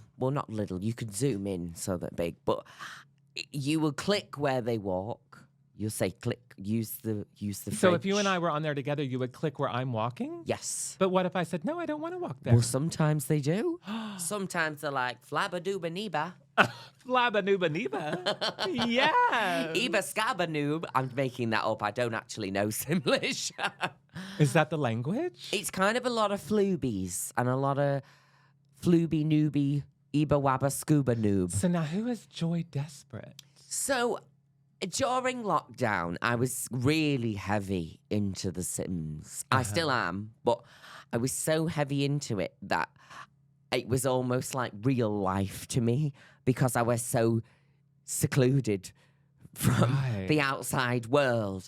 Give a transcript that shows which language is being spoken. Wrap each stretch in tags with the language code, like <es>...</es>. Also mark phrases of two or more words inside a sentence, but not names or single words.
<en>Well, not little. You could zoom in so they're big, but you will click where they walk. You'll say click. Use the. So if you fridge. and I were on there together, you would click where I'm walking? Yes. But what if I said, no, I don't want to walk there? Well, sometimes they do. Sometimes they're like flabadooba neeba. Flabba-nooba neeba. Yes. Eba scabanoob. I'm making that up. I don't actually know Simlish. Is that the language? It's kind of a lot of floobies and a lot of flooby noobie, Eba wabba scuba noob. So now who is Joy Desperate? So during lockdown, I was really heavy into The Sims. I still am, but I was so heavy into it that it was almost like real life to me because I was so secluded from the outside world.</en>